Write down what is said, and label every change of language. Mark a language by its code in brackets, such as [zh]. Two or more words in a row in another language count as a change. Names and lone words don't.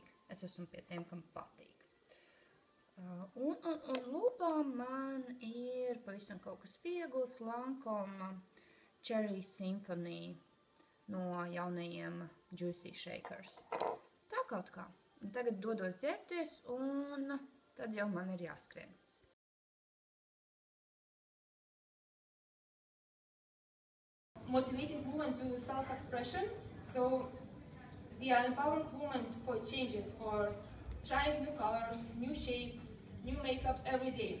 [lv] Es esmu pie tiem, kam patīk. Un lūpām man ir pavisam kaut kas viegls, Lancome Cherry Symphony no jaunajiem Juicy Shakers. Tā kaut kā. Un tagad dodos ģērbties un tad jau man ir jāskrien. [en] Motivating women to self-expression. So we are empowering women for changes, for trying new colors, new shades, new makeups every day.